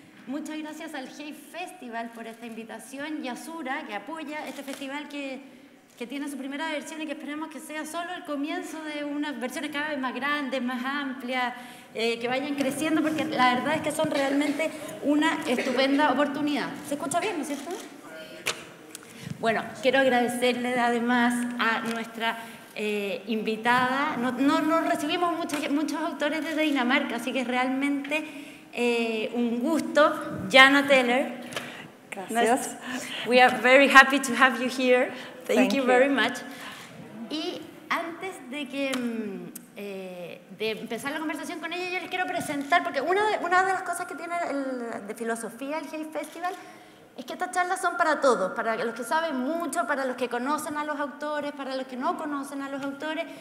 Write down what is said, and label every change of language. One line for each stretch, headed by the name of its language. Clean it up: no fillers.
Spanish: Muchas gracias al Hey Festival por esta invitación y a Sura, que apoya este festival que tiene su primera versión y que esperemos que sea solo el comienzo de unas versiones cada vez más grandes, más amplias, que vayan creciendo, porque la verdad es que son realmente una estupenda oportunidad. ¿Se escucha bien, no es cierto? Bueno, quiero agradecerle además a nuestra invitada. No recibimos muchos autores desde Dinamarca, así que es realmente un gusto. Janne Teller. Gracias.
English: We are very happy to have you here. Thank you very much.
Spanish: Y antes de empezar la conversación con ella, yo les quiero presentar, porque una de las cosas que tiene de filosofía el Hey Festival es que estas charlas son para todos, para los que saben mucho, para los que conocen a los autores, para los que no conocen a los autores.